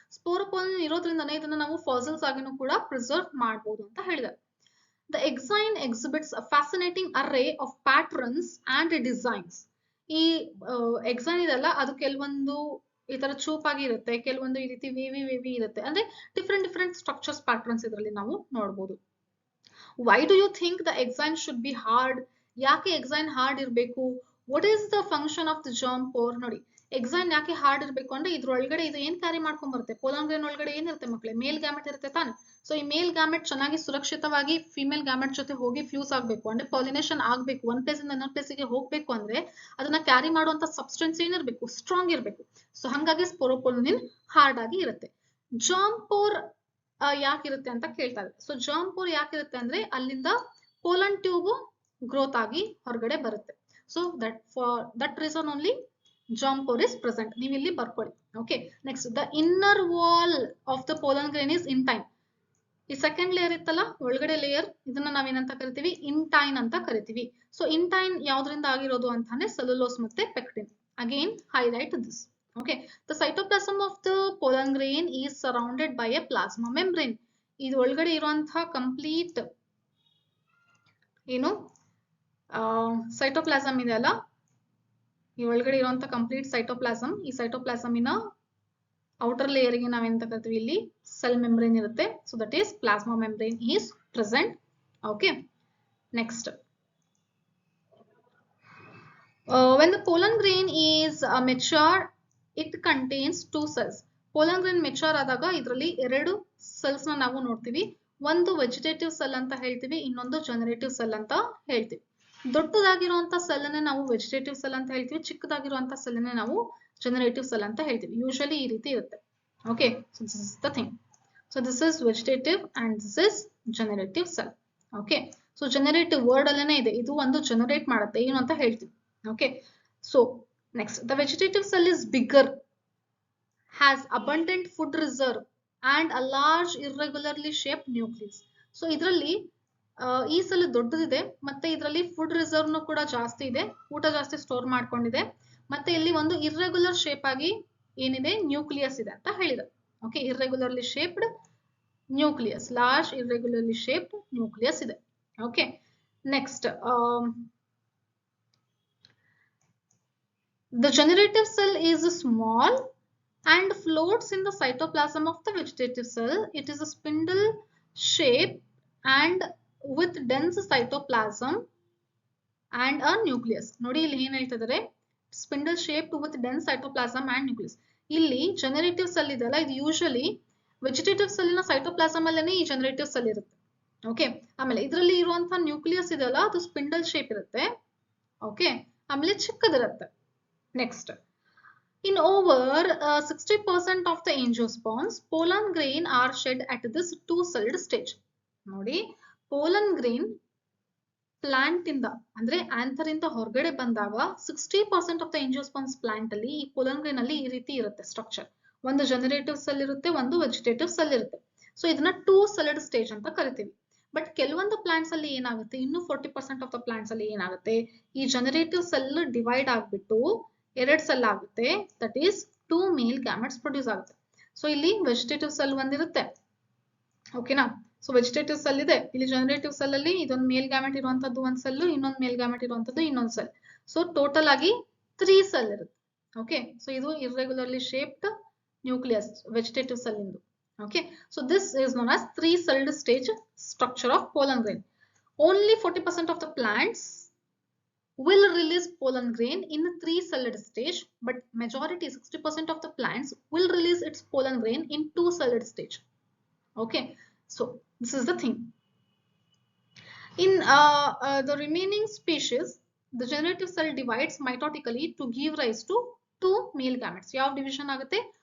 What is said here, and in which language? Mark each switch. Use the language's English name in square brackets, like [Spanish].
[Kannada] sporopollenin ಇರೋದ್ರಿಂದನೇ ಇದನ್ನ ನಾವು fossils ಆಗಿನೂ ಕೂಡ ಪ್ರಿಸರ್ವ್ ಮಾಡಬಹುದು ಅಂತ ಹೇಳಿದ್ದಾರೆ. [English] The exine exhibits a fascinating array of patterns and designs. [Kannada] ಈ exine ಇದೆಲ್ಲ ಅದು ಕೆಲವೊಂದು ಈ ತರ ಚೂಪಾಗಿ ಇರುತ್ತೆ, ಕೆಲವೊಂದು ಈ ರೀತಿ ವೇವಿ ಇರುತ್ತೆ, ಅಂದ್ರೆ ಡಿಫ್ರೆಂಟ್ ಸ್ಟ್ರಕ್ಚರ್ಸ್ ಪ್ಯಾಟರ್ನ್ಸ್ ಇದರಲ್ಲಿ ನಾವು ನೋಡಬಹುದು. [English] Why do you think the exine should be hard? [Kannada] ಯಾಕೆ exine ಹಾರ್ಡ್ ಇರಬೇಕು? [English] What is the function of the germ pore? [Kannada] ನೋಡಿ, exine ಯಾಕೆ ಹಾರ್ಡ್ ಇರಬೇಕು ಅಂದ್ರೆ ಇದ್ರೊಳಗಡೆ ಇದು ಏನ್ ಕ್ಯಾರಿ ಮಾಡ್ಕೊಂಡ್ ಬರುತ್ತೆ, pollen grain ಒಳಗಡೆ ಏನಿರುತ್ತೆ ಮಕ್ಕಳೇ, ಮೇಲ್ ಗ್ಯಾಮೆಟ್ ಇರುತ್ತೆ ತಾನೆ. ಸೊ ಈ ಮೇಲ್ ಗ್ಯಾಮೆಟ್ ಚೆನ್ನಾಗಿ ಸುರಕ್ಷಿತವಾಗಿ ಫಿಮೇಲ್ ಗ್ಯಾಮೆಟ್ ಜೊತೆ ಹೋಗಿ ಫ್ಯೂಸ್ ಆಗ್ಬೇಕು, ಅಂದ್ರೆ ಪಾಲಿನೇಷನ್ ಆಗ್ಬೇಕು, ಒಂದ್ ಪ್ಲೇಸ್ ಇಂದ ಇನ್ನೊಂದ್ ಪ್ಲೇಸಿಗೆ ಹೋಗ್ಬೇಕು ಅಂದ್ರೆ ಅದನ್ನ ಕ್ಯಾರಿ ಮಾಡುವಂತ ಸಬ್ಸ್ಟೆನ್ಸ್ ಏನಿರ್ಬೇಕು, ಸ್ಟ್ರಾಂಗ್ ಇರ್ಬೇಕು. ಸೊ ಹಂಗಾಗಿ sporopollenin ಹಾರ್ಡ್ ಆಗಿ ಇರುತ್ತೆ. germ pore ಯಾಕಿರುತ್ತೆ ಅಂತ ಕೇಳ್ತಾ ಇದ್ದಾರೆ. ಸೊ germ pore ಯಾಕಿರುತ್ತೆ ಅಂದ್ರೆ ಅಲ್ಲಿಂದ ಪೋಲನ್ ಟ್ಯೂಬ್ ಗ್ರೋತ್ ಆಗಿ ಹೊರಗಡೆ ಬರುತ್ತೆ. [English] So that for that reason only germ pore is present. [Kannada] ನೀವು ಇಲ್ಲಿ ಬರ್ಕೊಳ್ಳಿ. [English] Okay, next the inner wall of the pollen grain is intine. [Kannada] ಈ ಸೆಕೆಂಡ್ ಲೇಯರ್ ಇತ್ತಲ್ಲ ಒಳಗಡೆ ಲೇಯರ್, ಇದನ್ನ ನಾವೇನಂತ ಕರಿತೀವಿ, ಇಂಟೈನ್ ಅಂತ ಕರಿತೀವಿ. ಸೊ ಇಂಟೈನ್ ಯಾವ್ದ್ರಿಂದ ಆಗಿರೋದು ಅಂತಾನೆ ಸೆಲ್ಯುಲೋಸ್ ಮತ್ತೆ pectin. [English] Again highlight this. Okay, the cytoplasm of the pollen grain is surrounded by a plasma membrane. [Kannada] ಇದು ಒಳಗಡೆ ಇರುವಂತಹ ಕಂಪ್ಲೀಟ್ ಏನು ಸೈಟೋಪ್ಲಾಸಮ್ ಇದೆ ಅಲ್ಲ, ಈ ಒಳಗಡೆ ಇರುವಂತಹ ಕಂಪ್ಲೀಟ್ ಸೈಟೋಪ್ಲಾಸಮ್, ಈ ಸೈಟೋಪ್ಲಾಸಮಿನ ಔಟರ್ ಲೇಯರ್ ಗೆ ನಾವೆಂತ ಕರಿತೀವಿ, ಇಲ್ಲಿ ಸೆಲ್ ಮೆಂಬ್ರೇನ್ ಇರುತ್ತೆ. [English] So that is plasma membrane is present. Okay, next when the pollen grain is mature, it contains two cells. [Kannada] pollen grain mature ಆದಾಗ ಇದರಲ್ಲಿ ಎರಡು ಸೆಲ್ಸ್ ನ ನಾವು ನೋಡ್ತೀವಿ. ಒಂದು ವೆಜಿಟೇಟಿವ್ ಸೆಲ್ ಅಂತ ಹೇಳ್ತೀವಿ, ಇನ್ನೊಂದು ಜನರೇಟಿವ್ ಸೆಲ್ ಅಂತ ಹೇಳ್ತೀವಿ. ದೊಡ್ಡದಾಗಿರುವಂತ ಸೆಲ್ ಅನ್ನ ನಾವು ವೆಜಿಟೇಟಿವ್ ಸೆಲ್ ಅಂತ ಹೇಳ್ತೀವಿ, ಚಿಕ್ಕದಾಗಿರುವಂತ ಸೆಲ್ ಅನ್ನ ನಾವು ಜನರೇಟಿವ್ ಸೆಲ್ ಅಂತ ಹೇಳ್ತೀವಿ. ಯೂಶಲಿ ಈ ರೀತಿ ಇರುತ್ತೆ. [English] Okay, so this is the thing. So this is vegetative and this is generative cell. [Kannada] Okay, so generative word ಅಲ್ಲೇನೆ ಇದೆ, ಇದು ಒಂದು ಜನರೇಟ್ ಮಾಡುತ್ತೆ ಏನು ಅಂತ ಹೇಳ್ತೀವಿ. [English] Okay, so next, the vegetative cell is bigger, has abundant food reserve and a large irregularly shaped nucleus. [Kannada] So ಇದರಲ್ಲಿ ಈ ಸೆಲ್ ದೊಡ್ಡದಿದೆ, ಮತ್ತೆ ಇದರಲ್ಲಿ ಫುಡ್ ರಿಸರ್ವ್ ನು ಕೂಡ ಜಾಸ್ತಿ ಇದೆ, ಊಟ ಜಾಸ್ತಿ ಸ್ಟೋರ್ ಮಾಡ್ಕೊಂಡಿದೆ, ಮತ್ತೆ ಇಲ್ಲಿ ಒಂದು ಇರ್ರೆಗ್ಯುಲರ್ ಶೇಪ್ ಆಗಿ ಏನಿದೆ, ನ್ಯೂಕ್ಲಿಯಸ್ ಇದೆ ಅಂತ ಹೇಳಿದೆ. [English] ಓಕೆ, irregularly shaped nucleus, large irregularly shaped nucleus ಇದೆ. Okay, next the generative cell is small and floats in the cytoplasm of the vegetative cell. It is a spindle shape and with dense cytoplasm and a nucleus. [Kannada] ನೋಡಿ ಇಲ್ಲಿ ಏನು ಹೇಳ್ತಿದ್ದಾರೆ, [English] spindle shaped with dense cytoplasm and nucleus. [Kannada] ಇಲ್ಲಿ generative cell ಇದೆಲ್ಲ, ಇದು usually vegetative ಸೆಲ್ನ cytoplasm ಅಲ್ಲೇನೆ ಈ generative cell ಇರುತ್ತೆ. ಓಕೆ, ಆಮೇಲೆ ಇದರಲ್ಲಿ ಇರುವಂತಹ ನ್ಯೂಕ್ಲಿಯಸ್ ಇದೆಲ್ಲ ಅದು ಸ್ಪಿಂಡಲ್ ಶೇಪ್ ಇರುತ್ತೆ. ಓಕೆ, ಆಮೇಲೆ ಚಿಕ್ಕದಿರುತ್ತೆ. [English] Next, in over 60% of the angiosperms, pollen grain are shed at this two-celled stage. [Kannada] ನೋಡಿ, pollen grain ಪ್ಲಾಂಟ್ ಇಂದ ಅಂದ್ರೆ ಆಂಥರ್ ಇಂದ ಹೊರಗಡೆ ಬಂದಾಗ 60% ಆಫ್ ದ angiosperms ಪ್ಲಾಂಟ್ ಅಲ್ಲಿ ಈ pollen grain ಅಲ್ಲಿ ಈ ರೀತಿ ಇರುತ್ತೆ ಸ್ಟ್ರಕ್ಚರ್. ಒಂದು ಜನರೇಟಿವ್ ಸೆಲ್ ಇರುತ್ತೆ, ಒಂದು ವೆಜಿಟೇಟಿವ್ ಸೆಲ್ ಇರುತ್ತೆ. ಸೊ ಇದನ್ನ ಟೂ ಸೆಲ್ಡ್ ಸ್ಟೇಜ್ ಅಂತ ಕರಿತೀವಿ. ಬಟ್ ಕೆಲವೊಂದು ಪ್ಲಾಂಟ್ಸ್ ಅಲ್ಲಿ ಏನಾಗುತ್ತೆ, ಇನ್ನು 40% ಆಫ್ ದ ಪ್ಲಾಂಟ್ಸ್ ಅಲ್ಲಿ ಏನಾಗುತ್ತೆ, ಈ ಜನರೇಟಿವ್ ಸೆಲ್ ಡಿವೈಡ್ ಆಗ್ಬಿಟ್ಟು ಎರಡು ಸೆಲ್ ಆಗುತ್ತೆ. [English] that is two male gametes [Kannada] produce ಆಗುತ್ತೆ. ಸೊ ಇಲ್ಲಿ ವೆಜಿಟೇಟಿವ್ ಸೆಲ್ ಒಂದಿರುತ್ತೆ, ಓಕೆನಾ. ಸೊ ವೆಜಿಟೇಟಿವ್ ಸೆಲ್ ಇದೆ, ಇಲ್ಲಿ ಜನರೇಟಿವ್ ಸೆಲ್ ಅಲ್ಲಿ ಇದೊಂದು ಮೇಲ್ ಗ್ಯಾಮೆಟ್ ಇರುವಂತದ್ದು ಒಂದ್ ಸೆಲ್, ಇನ್ನೊಂದು ಮೇಲ್ ಗ್ಯಾಮೆಟ್ ಇರುವಂತದ್ದು ಇನ್ನೊಂದ್ ಸೆಲ್. ಸೊ ಟೋಟಲ್ ಆಗಿ 3 ಸೆಲ್ ಇರುತ್ತೆ. ಓಕೆ, ಸೊ ಇದು ಇರ್ರೆಗ್ಯುಲರ್ಲಿ shaped nucleus vegetative cell into. [English] Okay, so this is known as 3 celled stage structure of pollen grain. Only 40% of the plants will release pollen grain in a 3 celled stage, but majority 60% of the plants will release its pollen grain in 2 celled stage. Okay, so this is the thing. In the remaining species, the generative cell divides mitotically to give rise to 2 male gametes. [Kannada] Yav division agutte?